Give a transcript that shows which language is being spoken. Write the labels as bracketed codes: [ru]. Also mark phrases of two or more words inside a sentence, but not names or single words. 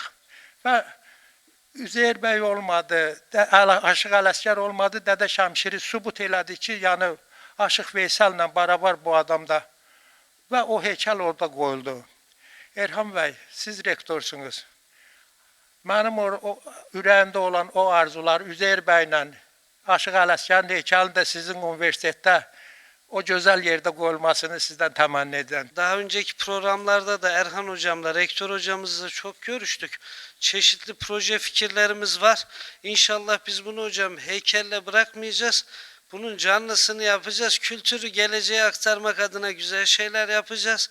[az] Və Üzeyir bəy olmadı, Aşıq Ələsgər olmadı, Dədə Şəmşiri sübut elədi ki, yəni Aşıq Veysəllə barabar bu adamda və o heykəl orada qoyuldu. Erhan bəy, siz rektorsunuz. Mənim ürəyimdə olan o arzular Üzeyir bəylə Aşıq Ələsgərin heykəlini də sizin universitetdə o gözəl yerdə qoyulmasını sizdən təmənni edirəm. [tr] Daha önceki programlarda da Erhan hocamla, rektör hocamızla çok görüştük. Çeşitli proje fikirlerimiz var. İnşallah biz bunu hocam heykelle bırakmayacağız. Bunun canlısını yapacağız. Kültürü geleceğe aktarmak adına güzel şeyler yapacağız.